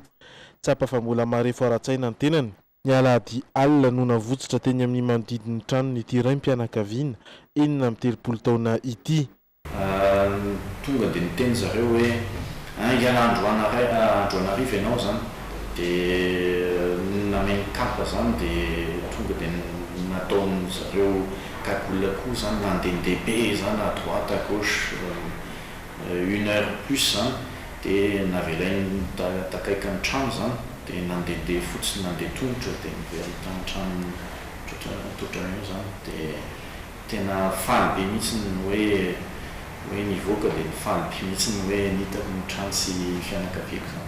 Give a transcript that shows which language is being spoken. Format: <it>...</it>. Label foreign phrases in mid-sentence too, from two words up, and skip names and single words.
<mg>Tsapa fa mbola marefo ara-tsaina ny tenany. Ny alahady alina no navotsitra teny amin'ny manodidiny trano ny ity raim-pianakaviana 73 taona ity. Tonga dia niteny zareo hoe iala Androanarivo ianao zany dia nameny kapa zany dia tonga dia nataony zareo calcul zany nandehandeha be zany</mg> <fr>à droite à gauche 1 heure plus</fr> <mg>zany dia navelainy takaiky ny trano zany dia nandehandeha fotsiny nandeha tongotra dia niverita ny trano totrany io zany dia tena faly be mihitsy hoe nivoaka dia nifaly be mihitsy hoe nitako ny trano sy fianakaviako zany.</mg>